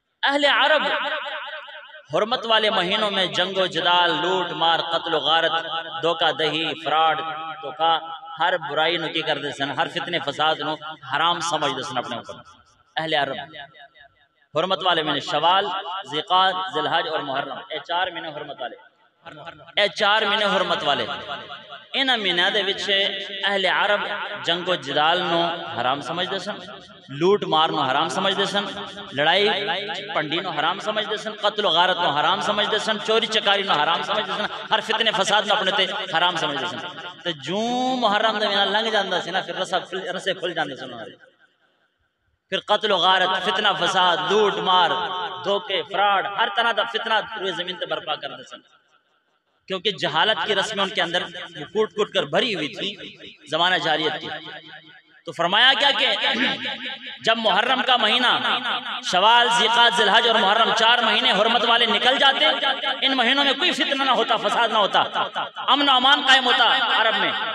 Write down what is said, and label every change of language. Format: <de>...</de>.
<pa>اہل عرب حرمت والے مہینوں میں جنگ و جدال، لوٹ مار، قتل و غارت، دھوکہ دہی، فراڈ، دھوکہ، ہر برائی نو کی کر دے سن، ہر فتنے فساد نو حرام سمجھ دے سن اپنے اوپر. اہل عرب حرمت والے مہینے شوال، ذیقعد، ذوالحج اور محرم، اے چار مہینے حرمت والے. اے چار مہینے حرمت والے. ان مہینوں دے وچ اہل عرب جنگ و جدال نو حرام سمجھ دے سن، لوٹ مار نو حرام سمجھ دے سن، لڑائی پنڈی نو حرام سمجھ دے سن، قتل و غارت نو حرام سمجھ دے سن، چوری چکاری نو حرام سمجھ دے سن، ہر فتنے فساد نو اپنے تے حرام سمجھ دے سن. تے جوں محرم دے مہینہ لنگ جاندا سی نا، پھر رسے کھل جاندے سن. پھر قتل و غارت، فتنہ فساد، لوٹ مار، دھوکے، فراڈ، ہر طرح دا فتنہ روئے زمین تے برپا کر دے سن.</pa> <ur>کیونکہ جہالت کی رسمیں ان کے اندر کوٹ کوٹ کر بھری ہوئی تھی زمانہ جاہلیت کی. تو فرمایا کیا کہ جب محرم کا مہینہ، شوال، ذیقعد، ذوالحج اور محرم، چار مہینے حرمت والے نکل جاتے، ان مہینوں میں کوئی فتنہ نہ ہوتا، فساد نہ ہوتا، امن و امان قائم ہوتا عرب میں.</ur>